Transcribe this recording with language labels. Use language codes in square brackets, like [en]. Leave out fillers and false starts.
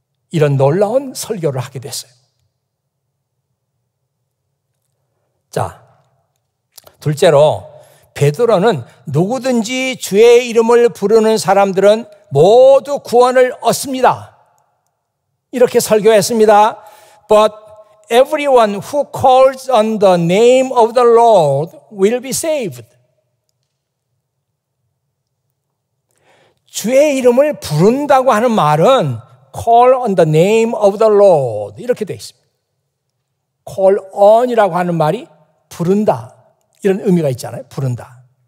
[ko] 이런 놀라운 설교를 하게 됐어요. 자, 둘째로 베드로는 누구든지 주의 이름을 부르는 사람들은 모두 구원을 얻습니다. 이렇게 설교했습니다. [en] But everyone who calls on the name of the Lord will be saved. [ko] 주의 이름을 부른다고 하는 말은 [en] call on the name of the Lord [ko] 이렇게 되어 있습니다. [en] call on [ko] 이라고 하는 말이 부른다 이런 의미가 있잖아요. 부른다.